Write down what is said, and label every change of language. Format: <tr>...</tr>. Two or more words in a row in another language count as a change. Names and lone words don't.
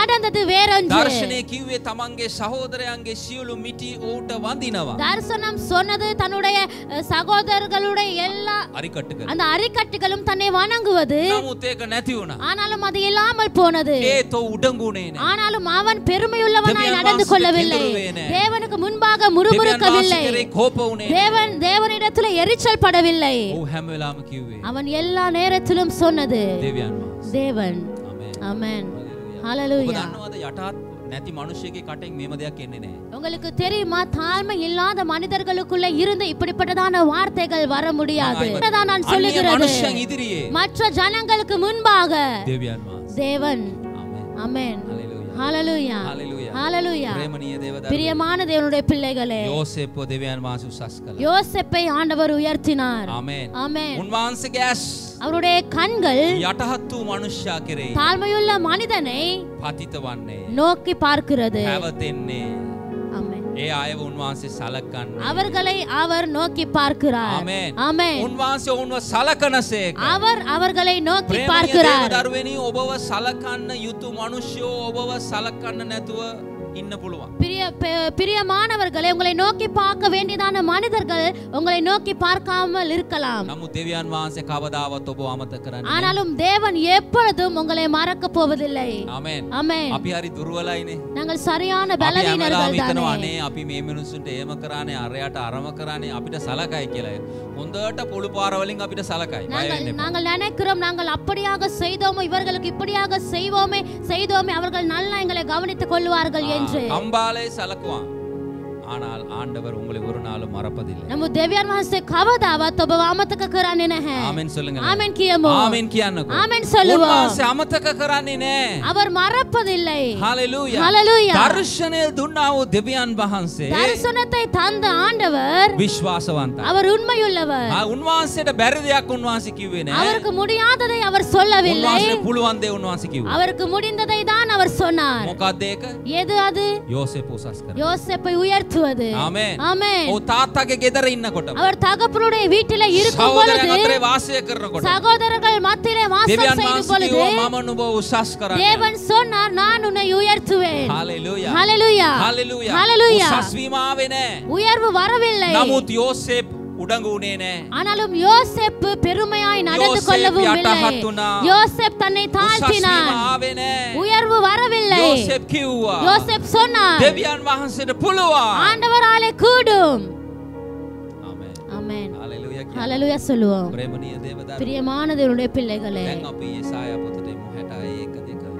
<ta>நடந்தது வேறொன்று.</ta> <si>දර්ශනය කිව්වේ තමන්ගේ සහෝදරයන්ගේ සියලු මිටි ඔහුට වඳිනවා.</si> <ta>தரிசனம் சொன்னது தன்னுடைய சகோதரர்களுடைய எல்லா අරිකට්ටක. அந்த அரிக்கட்டுகளும் தன்னை வணங்குவது.</ta> <si>නමුත් ඒක නැති වුණා.</si> <ta>ஆனாலும் அது இல்லாமல் போனது.</ta> <si>ඒත් ඔහු උඩඟුනේ නෑ.</si> <ta>ஆனாலும் அவன் பெருமையுள்ளவனாய் நடந்து கொள்ளவில்லை. தேவனுக்கு முன்பாக</ta> <si>දෙවියන්</si> <ta>முறுமுறுக்கவில்லை.</ta> <si>වහන්සේ කෙරේ කෝප වුණේ නෑ.</si> <ta>தேவனிடத்தில் எரிச்சல் படவில்லை.</ta> <si>ඔහු හැම වෙලාවම කිව්වේ</si> <ta>அவன் எல்லா நேரத்திலும் சொன்னது</ta> <si>දෙවියන් වහන්සේ.</si> <ta>தேவன்.</ta> <si>ආමේන්.</si> <ta>ஆமென்.</ta> <si>ඔබ</si> <ta>ஹalleluya.</ta> <si>දන්නවද යටහත් නැති මිනිහෙක්ගේ කටෙන් මේම දෙයක් එන්නේ නෑ.</si> <ta>உங்களுக்கு தெரியுமா, தாழ்மை இல்லாத மனிதர்களுக்குள்ள இருந்து இப்படிப்பட்டதான வார்த்தைகள் வர முடியாது. அதான் நான்</ta> <si>අන්‍ය</si> <ta>சொல்லுகிறது.</ta> <si>මනුෂ්‍යයන් ඉදිරියේ</si> <ta>மற்ற ஜனங்களுக்கு முன்பாக</ta> <si>දෙවියන් වහන්සේ.</si> <ta>தேவன்.</ta> <si>ආමේන්.</si> <ta>ஆமென்.</ta> <si>හalleluya.</si> <ta>ஹalleluya.</ta> <si>හalleluya.</si> <ta>ஹalleluya.</ta> <si>ප්‍රේමණීය දේව දරුවෝ.</si> <ta>பிரியமான தேவனுடைய பிள்ளைகளே,</ta> <si>යෝසේප්ව දෙවියන් වහන්සේ උසස් කළා.</si> <ta>யோசேப்பை ஆண்டவர் உயர்த்தினார்.</ta> <si>ආමේන්.</si> <ta>ஆமென்.</ta> <si>උන්වහන්සේගේ ඇස්</si> <ta>அவருடைய கண்கள்</ta> <si>යටහත් වූ මනුෂ්‍යයා කෙරෙහි</si> <ta>தாழ்மையுள்ள மனிதனை</ta> <si>පතිත වන්නේ.</si> <ta>நோக்கி பார்க்கிறது.</ta> <si>හැවතෙන්නේ.</si> <ta>ஆமென்.</ta> <si>ඒ අයව උන්වහන්සේ සලකන්නේ.</si> <ta>அவர்களை அவர் நோக்கி பார்க்கிறார்.</ta> <si>ආමේන්.</si> <ta>ஆமென்.</ta> <si>උන්වහන්සේ ඔවුන්ව සලකනසේක.</si> <ta>அவர் அவர்களை நோக்கி</ta> <si>ප්‍රේමණීය දේව</si> <ta>பார்க்கிறார்.</ta> <si>දරුවනි, ඔබව සලකන්න යුතු මනුෂ්‍යෝ ඔබව සලකන්න නැතුව ඉන්න පුළුවන්.</si> <ta>பிரியமானவர்களே, உங்களை நோக்கி பார்க்க வேண்டியதான மனிதர்கள் உங்களை நோக்கி பார்க்காமல் இருக்கலாம்.</ta> <si>නමුත් දෙවියන් වහන්සේ කවදාවත් ඔබව අමතක කරන්නේ නැහැ.</si> <ta>ஆனாலும் தேவன் எப்பொழுதும் உங்களை மறக்க போவதில்லை.</ta> <si>ආමේන්.</si> <ta>ஆமென்.</ta> <si>අපි හරි දුර්වලයිනේ.</si> <ta>நாங்கள் சரியான</ta> <si>අපි හැමදාම</si> <ta>பலவீனர்கள்</ta> <si>හිතනවා</si> <ta>தானே.</ta> <si>අනේ අපි මේ මිනිස්සුන්ට එහෙම කරානේ, අරයට අරම කරානේ, අපිට සලකයි කියලා. හොඳට පොළු පාර වලින් අපිට සලකයි. බය වෙන්න එපා.</si> <ta>நாங்கள் நினைக்கிறோம், நாங்கள் அப்படியாக செய்தோமோ, இவர்களுக்கு இப்படியாக செய்தோமே, அவர்கள் நல்லா எங்களை கவனித்துக் கொள்வார்கள் என்று.</ta> <si>කම්බාලේ සලකුවා.</si> <ta>ஆனால் ஆண்டவர் உங்களை ஒரு நாளும் மறப்பதில்லை.</ta> <si>நம்ம දෙවියන් වහන්සේ කවදාවත් ඔබව අමතක කරන්නේ නැහැ.</si> <ta>ආමෙන් சொல்லுங்க.</ta> <si>ஆமென் කියමු. ආමෙන් කියන්නකෝ.</si> <ta>ஆமென் சொல்லுவோம்.</ta> <si>උන්වහන්සේ අමතක කරන්නේ නැහැ.</si> <ta>அவர் மறப்பதில்லை. ஹalleluya. ஹalleluya.</ta> <si>දර්ශනය දුන්නා වූ දෙවියන් වහන්සේ</si> <ta>தரிசனத்தை தந்த ஆண்டவர்</ta> <si>විශ්වාසවන්තයි.</si> <ta>அவர் உண்மையுள்ளவர்.</ta> <si>උන්වහන්සේට බැරි දෙයක් උන්වහන්සේ කිව්වේ නැහැ.</si> <ta>அவருக்கு முடியாததை அவர் சொல்லவில்லை.</ta> <si>උන්වහන්සේට පුළුවන් දේ උන්වහන්සේ කිව්වා.</si> <ta>அவருக்கு முடிந்ததை தான் அவர் சொன்னார்.</ta> <si>මොකක්ද ඒක?</si> <ta>எது அது?</ta> <si>යෝසේප් උසස් කරා.</si> <ta>யோசேப்பை உயர்த்துவது.</ta> <si>ආමෙන්.</si> <ta>ஆமென்.</ta> <si>ඔව් තාත්තාගේ ගෙදර ඉන්නකොට</si> <ta>அவர் தகப்பனுடைய வீட்டிலே இருக்கும்</ta> <si>සහෝදරයන්</si> <ta>பொழுது,</ta> <si>අතරේ වාසය කරනකොට</si> <ta>சகோதரர்கள் மத்தியிலே வாசம்</ta> <si>දෙවියන්</si> <ta>செய்யும்</ta> <si>වහන්සේ</si> <ta>பொழுது</ta> <si>කිව්වා මම නුඹව උසස් කරන්නේ.</si> <ta>தேவன் சொன்னார், நான் உன்னை உயர்த்துவேன்.</ta> <si>හalleluya.</si> <ta>ஹalleluya.</ta> <si>හalleluya.</si> <ta>ஹalleluya.</ta> <si>උසස් වීම ආවේ නැහැ.</si> <ta>உயர்வு வரவில்லை.</ta> <si>නමුත් යෝසේප් උඩඟු වුණේ නැහැ.</si> <ta>ஆனாலும் யோசேப் பெருமையாய் நடந்து கொள்ளவும் இல்லை.</ta> <si>යටහත් වුණා.</si> <ta>யோசேப் தன்னை</ta> <si>උසස් වීම</si> <ta>தாழ்த்தினார்.</ta> <si>ආවේ නැහැ.</si> <ta>உயர்வு வரவில்லை.</ta> <si>යෝසේප් කිව්වා</si> <ta>யோசேப் சொன்னார்,</ta> <si>දෙවියන් වහන්සේට පුළුවන්.</si> <ta>ஆண்டவராலே கூடும்.</ta> <si>ආමෙන්.</si> <ta>ஆமென்.</ta> <si>හalleluya.</si> <ta>ஹalleluya சொல்லுவோம்.</ta> <si>ප්‍රේමණීය දේව දරුවෝ.</si> <ta>பிரியமான தேவனுடைய பிள்ளைகளே,</ta> <si>දැන් අපි යෙසායා පොතේ 61:2</si>